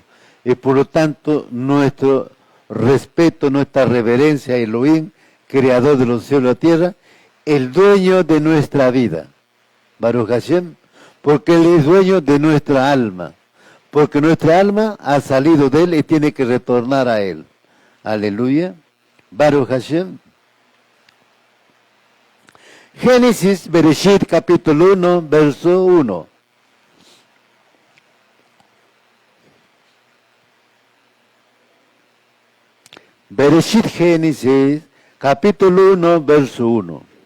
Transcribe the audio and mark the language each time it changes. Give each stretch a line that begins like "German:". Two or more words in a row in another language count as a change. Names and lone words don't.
Spanish: Y por lo tanto, nuestro respeto, nuestra reverencia a Elohim, creador de los cielos y la tierra, el dueño de nuestra vida.
Hebrew: ברוך השם,
Spanish: porque Él es dueño de nuestra alma. Porque nuestra alma ha salido de Él y tiene que retornar a Él.
Hebrew: Aleluya. ברוך השם.
Spanish: Génesis, Bereshit, capítulo 1, verso 1. Bereshit, Génesis, capítulo 1, verso 1.